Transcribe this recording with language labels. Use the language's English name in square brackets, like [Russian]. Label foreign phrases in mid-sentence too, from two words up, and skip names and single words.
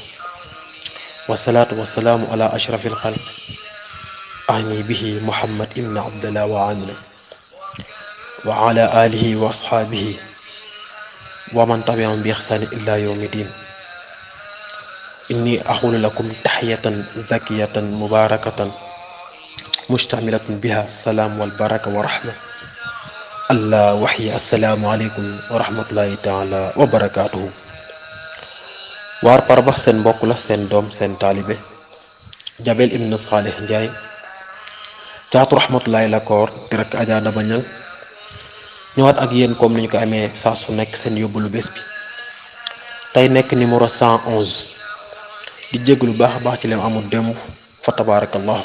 [Arabic] والصلاة والسلام على أشرف الخلق أعني به محمد ابن عبد الله وآمنة وعلى آله وأصحابه ومن تبعهم بإحسان إلى يوم الدين. إني أقول لكم تحية زكية مباركة مشتملة بها السلام والبركة ورحمة الله وحي. السلام عليكم ورحمة الله تعالى وبركاته. [Wolof] waar Parbax seen mbokk la seen doom seen taalibe Jabel Ibn Salih Ndiaye caatu rahmatullahi la koor di rek Adja Daba Ñang ñëwaat ak yéen comme ni ñu ko amee saa su nekk seen yóbbalu bés bi. tey nekk numéro 111 di jéglu baax a baax ci leen amul démb fa tabarakallah.